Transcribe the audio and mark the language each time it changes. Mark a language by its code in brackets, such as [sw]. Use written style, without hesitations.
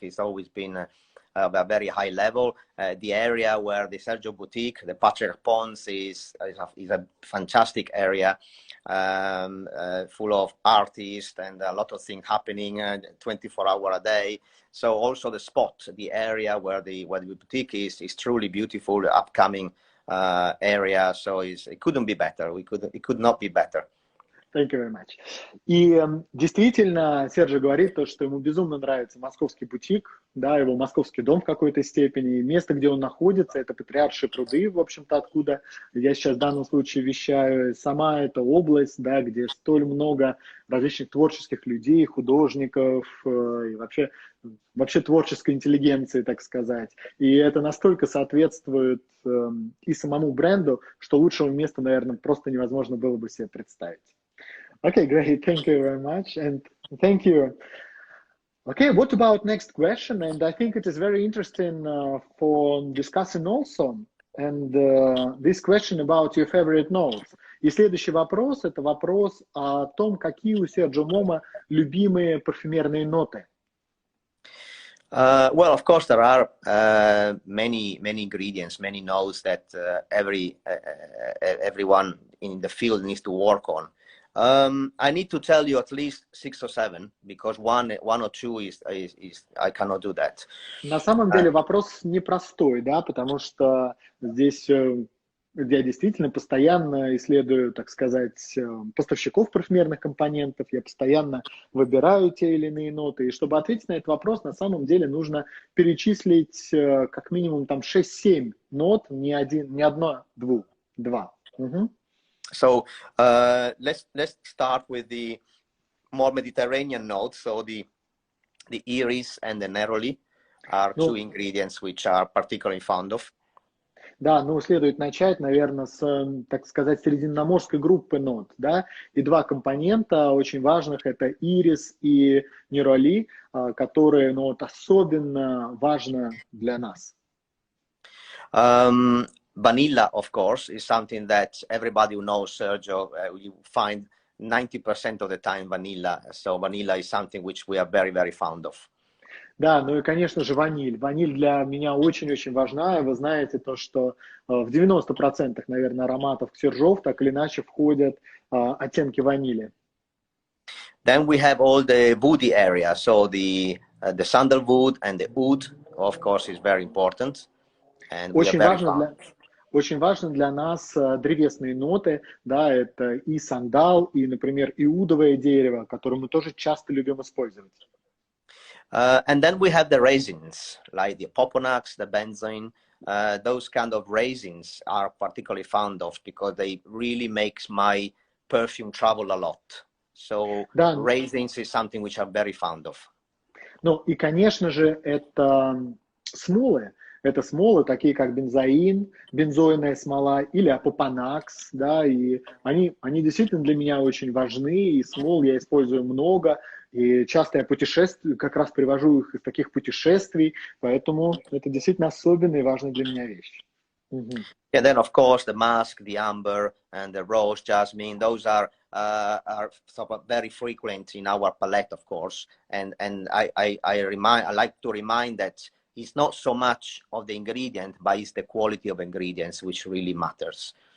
[en] It's always been a very high level. The area where the Sergio boutique, the Patriarch Ponds, is a fantastic area, full of artists and a lot of things happening 24 hours a day. So also the spot, the area where the boutique is truly beautiful, the upcoming area. So it couldn't be better. It could not be better. Thank you very much. [ru] И действительно, Серджо говорит то, что ему безумно нравится московский бутик, да, его московский дом в какой-то степени. И место, где он находится, это Патриаршие пруды, в общем-то, откуда я сейчас в данном случае вещаю. Сама эта область, да, где столь много различных творческих людей, художников и вообще творческой интеллигенции, так сказать. И это настолько соответствует и самому бренду, что лучшего места, наверное, просто невозможно было бы себе представить. [en] Okay, great. Thank you very much. And thank you. Okay, what about next question? And I think it is very interesting for discussing also. And this question about your favorite notes. [ru] И следующий вопрос, это вопрос о том, какие у Серджо Момо любимые парфюмерные ноты. [en] Well, of course, there are many ingredients, many notes that everyone in the field needs to work on. I need to tell you at least 6 or 7, because one or two is I cannot do that. [ru] На самом деле вопрос непростой, да, потому что здесь я действительно постоянно исследую, так сказать, поставщиков парфюмерных компонентов, я постоянно выбираю те или иные ноты, и чтобы ответить на этот вопрос, на самом деле нужно перечислить как минимум там 6-7 нот, не одно, два. [en] So let's start with the more Mediterranean notes. So the iris and the neroli are two ingredients which are particularly fond of. [ru] Да, ну следует начать, наверное, с, так сказать, средиземноморской группы нот, да, и два компонента очень важных, это ирис и нероли, которые, ну, вот, особенно важны для нас. [en] Vanilla, of course, is something that everybody who knows Sergio, you find 90% of the time vanilla. So vanilla is something which we are very, very fond of. [ru] Да, ну и, конечно же, ваниль. Ваниль для меня очень-очень важна. Вы знаете то, что в 90%, наверное, ароматов Xerjoff так или иначе входят оттенки ванили. [en] Then we have all the woody area. So the sandalwood and the oud, of course, is very important. And [ru] Очень важно для нас древесные ноты, да, это и сандал, и, например, иудовое дерево, которое мы тоже часто любим использовать. [en] And then we have the resins, like the poponax, the benzoin. Those kind of resins are particularly fond of because they really makes my perfume travel a lot. So resins is something which I'm very fond of. [ru] Ну и, конечно же, это смолы. Это смолы, такие как бензоин, бензойная смола или апопанакс, да, и они действительно для меня очень важны, и смол я использую много, и часто я путешествую, как раз привожу их из таких путешествий, поэтому это действительно особенная и важная для меня вещь. [en] Yeah, then of course the musk, the amber, and the rose jasmine. Those are sort of very frequent in our palette, of course. And I like to remind that it's not so much of the ingredient, but it's the quality of ingredients which really matters.